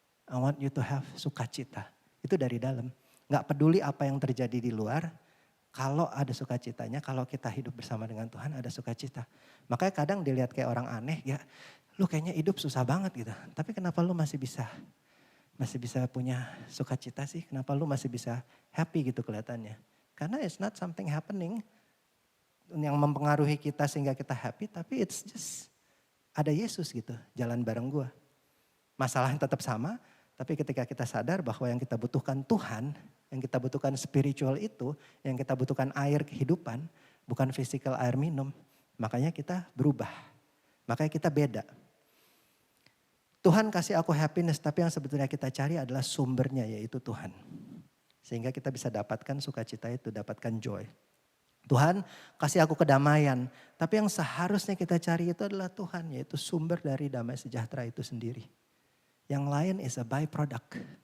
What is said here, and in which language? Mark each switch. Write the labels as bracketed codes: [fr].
[en] I want you to have sukacita. [id] Itu dari dalam. Gak peduli apa yang terjadi di luar. Kalau ada sukacitanya, kalau kita hidup bersama dengan Tuhan ada sukacita. Makanya kadang dilihat kayak orang aneh, ya lu kayaknya hidup susah banget gitu. Tapi kenapa lu masih bisa punya sukacita sih? Kenapa lu masih bisa happy gitu kelihatannya? Karena [en] it's not something happening [id] yang mempengaruhi kita sehingga kita happy, tapi [en] it's just [id] ada Yesus gitu, jalan bareng gua. Masalahnya tetap sama, Tapi ketika kita sadar bahwa yang kita butuhkan Tuhan, yang kita butuhkan spiritual itu, yang kita butuhkan air kehidupan, bukan physical air minum, makanya kita berubah. Makanya kita beda. Tuhan kasih aku happiness, tapi yang sebetulnya kita cari adalah sumbernya, yaitu Tuhan. Sehingga kita bisa dapatkan sukacita itu, dapatkan joy. Tuhan kasih aku kedamaian, tapi yang seharusnya kita cari itu adalah Tuhan, yaitu sumber dari damai sejahtera itu sendiri. Yang lain [en] is a byproduct.